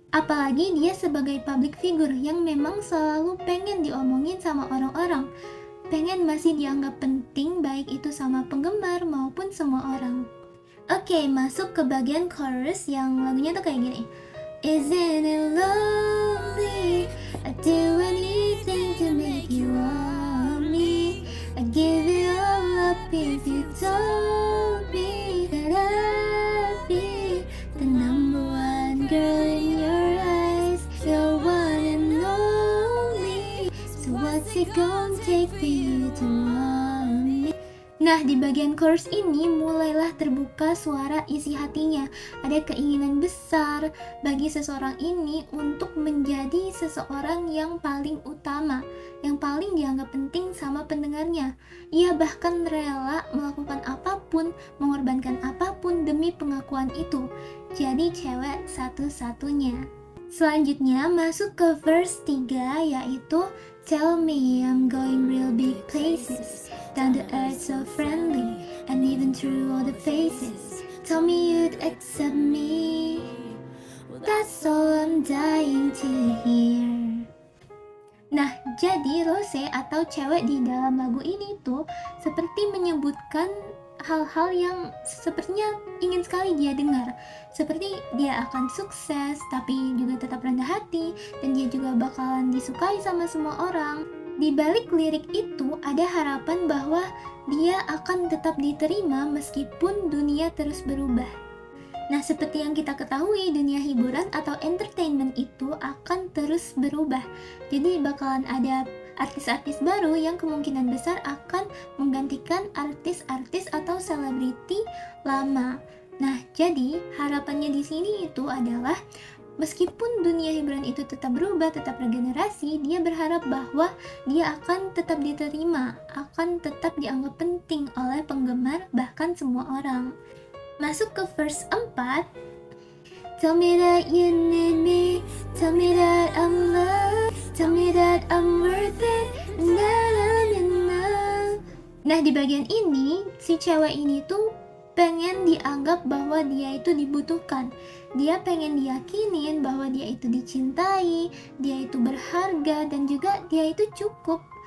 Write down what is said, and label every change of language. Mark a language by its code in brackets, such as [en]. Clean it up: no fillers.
[id] Apalagi dia sebagai public figure yang memang selalu pengen diomongin sama orang-orang. Pengen masih dianggap penting, baik itu sama penggemar maupun semua orang. Oke, masuk ke bagian chorus yang lagunya tuh kayak gini. [en] Isn't it lonely? I do anything to make you want me. I give it all up if you told me that I'd be the number one girl in your eyes. You're one and only. So what's it gonna take for you to want me? [id] Nah, di bagian chorus ini mulailah terbuka suara isi hatinya. Ada keinginan besar bagi seseorang ini untuk menjadi seseorang yang paling utama, yang paling dianggap penting sama pendengarnya. Ia bahkan rela melakukan apapun, mengorbankan apapun demi pengakuan itu. Jadi cewek satu-satunya. Selanjutnya masuk ke verse 3, yaitu [en] Tell me I'm going real big places, down to earth so friendly, and even through all the faces. Tell me you'd accept me, that's all I'm dying to hear. [id] Nah, jadi Rose atau cewek di dalam lagu ini tuh seperti menyebutkan hal-hal yang sepertinya ingin sekali dia dengar. Seperti dia akan sukses tapi juga tetap rendah hati, dan dia juga bakalan disukai sama semua orang. Di balik lirik itu ada harapan bahwa dia akan tetap diterima meskipun dunia terus berubah. Nah, seperti yang kita ketahui, dunia hiburan atau entertainment itu akan terus berubah. Jadi bakalan ada artis-artis baru yang kemungkinan besar akan menggantikan artis-artis atau selebriti lama. Nah, jadi harapannya di sini itu adalah meskipun dunia hiburan itu tetap berubah, tetap regenerasi, dia berharap bahwa dia akan tetap diterima, akan tetap dianggap penting oleh penggemar, bahkan semua orang. Masuk ke verse 4. [en] Tell me that you need me, tell me that I'm loved, tell me that I'm worth it, and that I'm enough. [id] Nah, di bagian ini, si cewek ini tuh pengen dianggap bahwa dia itu dibutuhkan. Dia pengen diyakinin bahwa dia itu dicintai, dia itu berharga, dan juga dia itu cukup.